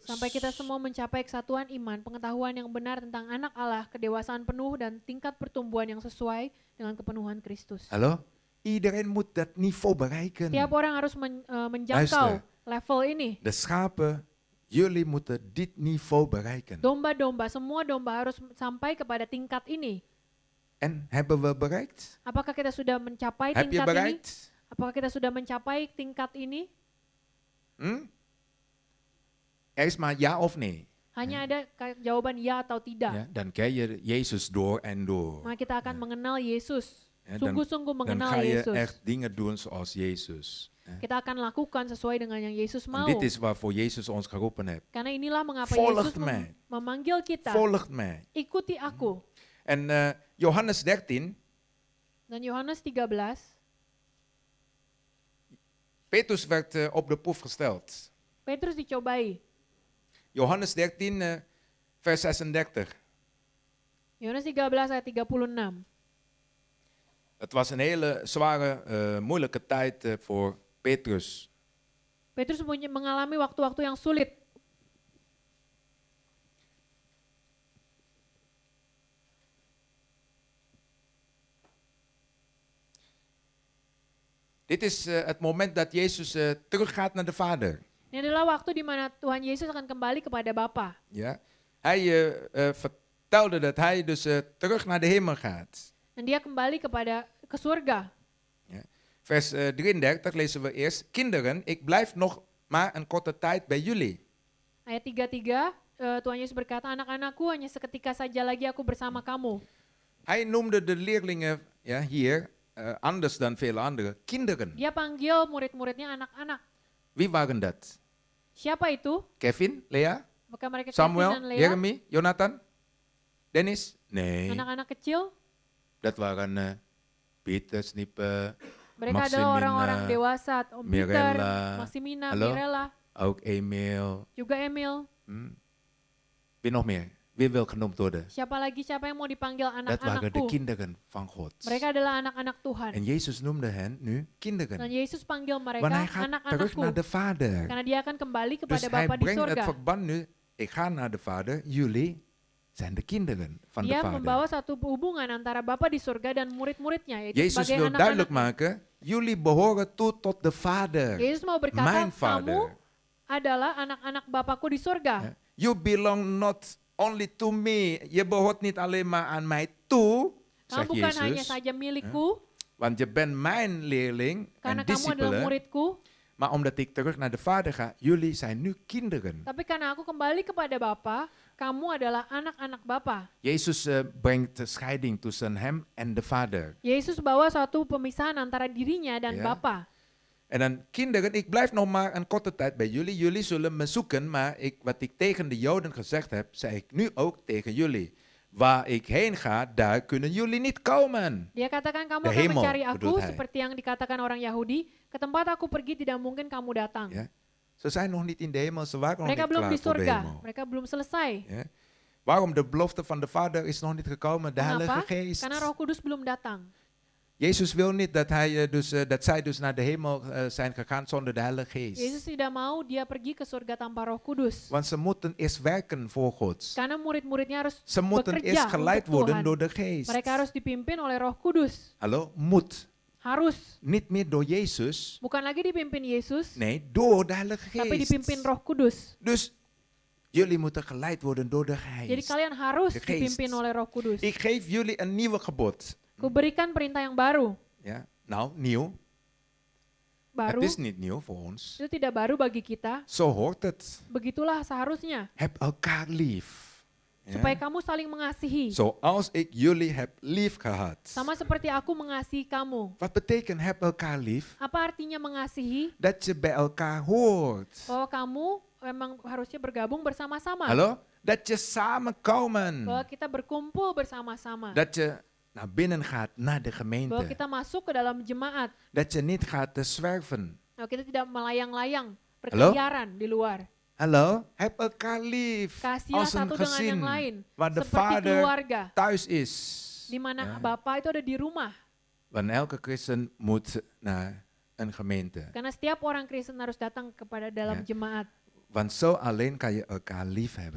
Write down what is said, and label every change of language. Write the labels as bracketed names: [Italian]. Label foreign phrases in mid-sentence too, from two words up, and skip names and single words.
[Indonesian] Sampai kita semua mencapai kesatuan iman, pengetahuan yang benar tentang anak Allah, kedewasaan penuh dan tingkat pertumbuhan yang sesuai dengan kepenuhan Kristus. [Dutch] Hallo? Iedereen moet dat niveau bereiken. [Indonesian] Tiap orang harus menjangkau [Dutch] Luister. [Indonesian] level ini. [Dutch] De schapen, jullie moeten dit niveau bereiken. [Indonesian] Domba-domba, semua domba harus sampai kepada tingkat ini. [Dutch] En hebben we bereikt? [Indonesian] Apakah kita sudah mencapai [Dutch] Heb je [Indonesian] tingkat ini? [Dutch] bereikt? [Indonesian] Apakah kita sudah mencapai tingkat ini? [Dutch] Er is maar ja of nee. [Indonesian] Hanya ada jawaban ya atau tidak. [Dutch] Ja, dan ken je Jezus door en door. [Indonesian] Maka kita akan mengenal Yesus. [Dutch] Ja, [Indonesian] Sungguh-sungguh [Dutch] dan [Indonesian] mengenal [Dutch] ga je [Indonesian] Yesus. [Dutch] echt dingen doen zoals Jezus. Ja. [Indonesian] Kita akan lakukan sesuai dengan yang Yesus [Dutch] En [Indonesian] mau. [Dutch] dit is waarvoor Jezus ons geroepen heeft. [Indonesian] Karena inilah mengapa [Dutch] Volgt [Indonesian] Yesus [Dutch] mij. [Indonesian] memanggil kita. [Dutch] Volgt mij. [Indonesian] Ikuti aku. [Dutch] En Johannes 13, [Indonesian] Dan Yohanes 13, [Dutch] Petrus werd op de proef gesteld. [Indonesian] Petrus dicobai. [Dutch] Johannes 13, vers 36. [Indonesian] Yohanes 13 ayat 36. [Dutch] Het was een hele zware, moeilijke tijd voor Petrus. [Indonesian] Petrus mengalami waktu-waktu yang sulit. [Dutch] Dit is het moment dat Jezus teruggaat naar de Vader. [Indonesian] Ini adalah waktu di mana Tuhan Yesus akan kembali kepada Bapa. [Dutch] Ja? Hij vertelde dat hij dus terug naar de hemel gaat. [Indonesian] Dan dia kembali ke surga. [Dutch] Ja? Vers 33 lezen we eerst. Kinderen, ik blijf nog maar een korte tijd bij jullie. [Indonesian] Ayat 33, Tuhan Yesus berkata, anak-anakku hanya seketika saja lagi aku bersama kamu. [Dutch] Hij noemde de leerlingen hier, anders dan vele anderen, kinderen. [Indonesian] Dia panggil murid-muridnya anak-anak. [Dutch] Wie waren dat? [Indonesian] Siapa itu? [Dutch] Kevin, Lea, [Indonesian] Apakah mereka Kevin [Dutch] Samuel, [Indonesian] dan Lea? [Dutch] Jeremy, Jonathan, Dennis? Nee, [Indonesian] Anak-anak kecil? [Dutch] dat waren Peter, Snippe, [Indonesian] Mereka adalah orang-orang [Dutch] Maximina, [Indonesian] dewasa. [Dutch] Om Peter, Mirella. Maximina, Hallo? Mirella, ook Emil. [Indonesian] juga Emil. [Dutch] Wie nog meer? Wie wil genoemd worden? [Indonesian] Siapa yang mau dipanggil [Dutch] Dat waren de [Indonesian] anak-anakku? [Dutch] kinderen van God. [Indonesian] Mereka adalah anak-anak Tuhan. [Dutch] En Jezus noemde hen nu [Indonesian] Dan [Dutch] kinderen. [Indonesian] Yesus panggil mereka [Dutch] Want hij gaat terug [Indonesian] anak-anakku. [Dutch] naar de Vader. [Indonesian] Karena dia akan kembali [Dutch] Dus [Indonesian] kepada [Dutch] hij [Indonesian] Bapa di [Dutch] brengt het [Indonesian] surga. [Dutch] verband nu. Ik ga naar de Vader. Jullie zijn de kinderen van de [Indonesian] Dia membawa [Dutch] Vader. [Indonesian] satu hubungan antara Bapa di surga dan murid-muridnya, yaitu [Dutch] Jezus [Indonesian] sebagai [Dutch] wil duidelijk [Indonesian] anak-anak. [Dutch] maken. Jullie behoren toe tot de Vader. [Indonesian] Yesus mau berkata, [Dutch] Mijn [Indonesian] kamu [Dutch] Vader. [Indonesian] adalah anak-anak Bapakku di surga. [English] You belong not only to me. [Dutch] Je behoort niet alleen maar aan mij toe, [Indonesian] Kamu [Dutch] zegt [Indonesian] bukan hanya [Dutch] Jezus. [Indonesian] saja milikku, [Dutch] Want je bent mijn leerling [Indonesian] karena [Dutch] en [Indonesian] kamu adalah [Dutch] discipelen. [Indonesian] muridku, [Dutch] Maar omdat ik terug naar de Vader ga, jullie zijn nu kinderen. [Indonesian] tapi karena aku kembali kepada Bapa, kamu adalah anak-anak Bapa. [Dutch] Jezus brengt de scheiding tussen hem en de Vader. [Indonesian] Yesus bawa suatu pemisahan antara dirinya dan [Dutch] Ja. [Indonesian] Bapa. [Dutch] En dan, kinderen, ik blijf nog maar een korte tijd bij jullie. Jullie zullen me zoeken, maar wat ik tegen de Joden gezegd heb, zei ik nu ook tegen jullie. waar ik heen ga, daar kunnen jullie niet komen. [Indonesian] Dia katakan kamu [Dutch] De [Indonesian] akan [Dutch] hemel, [Indonesian] mencari aku [Dutch] bedoelt hij. [Indonesian] seperti yang dikatakan orang Yahudi. Ke tempat aku pergi tidak mungkin kamu datang. [Dutch] Ja? Ze zijn nog niet in de hemel, ze waren nog [Indonesian] Mereka [Dutch] niet [Indonesian] belum [Dutch] klaar [Indonesian] di [Dutch] voor de [Indonesian] surga. [Dutch] hemel. [Indonesian] Mereka belum selesai. [Dutch] Ja? Waarom? De belofte van de Vader is nog niet gekomen, de Heilige [Indonesian] Kenapa? [Dutch] Geest. [Indonesian] Karena Roh Kudus belum datang. [Dutch] Jezus wil niet dat zij dus naar de hemel zijn gegaan zonder de Heilige Geest. [Indonesian] Yesus tidak mau dia pergi ke surga tanpa Roh Kudus. [Dutch] Want ze moeten eerst werken voor God. [Indonesian] Karena murid-muridnya harus [Dutch] Ze moeten [Indonesian] bekerja [Dutch] eerst geleid [Indonesian] untuk [Dutch] worden [Indonesian] Tuhan. [Dutch] door de Geest. [Indonesian] Mereka harus dipimpin oleh Roh Kudus. [Dutch] Hallo? Moet. [Indonesian] Harus. [Dutch] Niet meer door Jezus. [Indonesian] Bukan lagi dipimpin Yesus, [Dutch] Nee, door de Heilige [Indonesian] tapi [Dutch] Geest. [Indonesian] dipimpin Roh Kudus. [Dutch] Dus jullie moeten geleid worden door de [Indonesian] Jadi [Dutch] Geest. [Indonesian] kalian harus [Dutch] De Geest. [Indonesian] dipimpin oleh Roh Kudus. [Dutch] Ik geef jullie een nieuwe gebod. [Indonesian] Kuberikan perintah yang baru. [Dutch] Ja? Nou, nieuw. [Indonesian] Baru. [Dutch] Het is niet nieuw voor ons. [Indonesian] Itu tidak baru bagi kita. [Dutch] Zo hoort het. [Indonesian] Begitulah seharusnya. [Dutch] Heb elkaar lief. Ja? [Indonesian] Supaya kamu saling mengasihi. [Dutch] Zoals ik jullie heb lief gehad. [Indonesian] Sama seperti aku mengasihi kamu. [Dutch] Wat betekent heb elkaar lief? [Indonesian] Apa artinya mengasihi? [Dutch] Dat je bij elkaar hoort. [Indonesian] Bahwa kamu memang harusnya bergabung bersama-sama. [Dutch] Hallo? Dat je samenkomen. [Indonesian] Bahwa kita berkumpul bersama-sama. [Dutch] Dat je naar binnen gaat, naar de [Indonesian] Bahwa [Dutch] gemeente. [Indonesian] kita masuk ke dalam jemaat. [Dutch] Dat je niet gaat te zwerven. [Indonesian] Bahwa kita tidak melayang-layang, berkeliaran di luar. [Dutch] Hallo? Heb elkaar lief. [Indonesian] Kasihlah [Dutch] Als een [Indonesian] satu dengan yang [Dutch] gezin. [Indonesian] lain. [Dutch] Waar de [Indonesian] Seperti [Dutch] vader [Indonesian] keluarga. [Dutch] thuis is. [Indonesian] Di mana [Dutch] Ja. [Indonesian] Bapa itu ada di rumah. [Dutch] Want elke christen moet naar een gemeente. [Indonesian] Karena setiap orang Kristen harus datang kepada dalam [Dutch] Ja. [Indonesian] jemaat. [Dutch] Want zo alleen kan je elkaar lief hebben.